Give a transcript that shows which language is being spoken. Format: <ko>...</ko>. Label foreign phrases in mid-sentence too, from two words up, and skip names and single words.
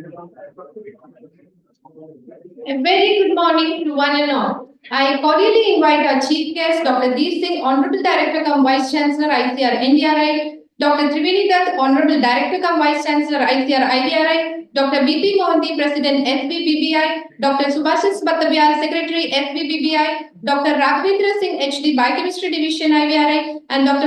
<en>A very good morning to one and all. I cordially invite our chief guest, Dr. Deep Singh, Honorable Director cum Vice Chancellor, ICR NDRI, Dr. Triveni Dutt, Honorable Director cum Vice Chancellor, ICR IVRI, Dr. BP Mohanty, President SVBBI, Dr. Subhashis Bhattavyar, Secretary SVBBI, Dr. Raghavendra Singh, HD, Biochemistry Division IVRI, and Dr.</en>